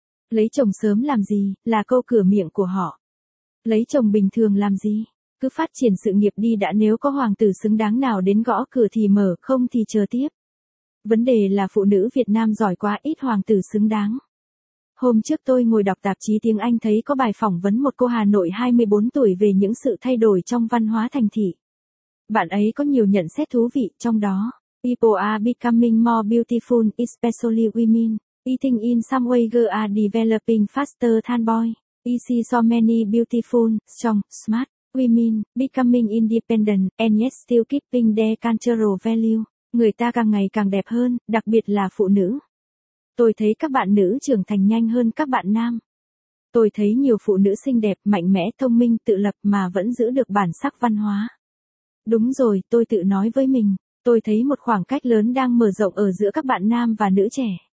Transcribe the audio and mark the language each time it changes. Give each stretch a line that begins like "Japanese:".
Vietnamese: Lấy chồng sớm làm gì, là câu cửa miệng của họ. Lấy chồng bình thường làm gì, cứ phát triển sự nghiệp đi đã, nếu có hoàng tử xứng đáng nào đến gõ cửa thì mở, không thì chờ tiếp. Vấn đề là phụ nữ Việt Nam giỏi quá, ít hoàng tử xứng đáng. Hôm trước tôi ngồi đọc tạp chí tiếng Anh thấy có bài phỏng vấn một cô Hà Nội 24 tuổi về những sự thay đổi trong văn hóa thành thị. Bạn ấy có nhiều nhận xét thú vị, trong đó,
English: people are becoming more beautiful, especially women, eating in some way girls are developing faster than boys, we see so many beautiful, strong, smart, women, becoming independent, and yet still keeping their cultural value.
Vietnamese: Người ta càng ngày càng đẹp hơn, đặc biệt là phụ nữ. Tôi thấy các bạn nữ trưởng thành nhanh hơn các bạn nam. Tôi thấy nhiều phụ nữ xinh đẹp, mạnh mẽ, thông minh, tự lập mà vẫn giữ được bản sắc văn hóa. Đúng rồi, tôi tự nói với mình, tôi thấy một khoảng cách lớn đang mở rộng ở giữa các bạn nam và nữ trẻ.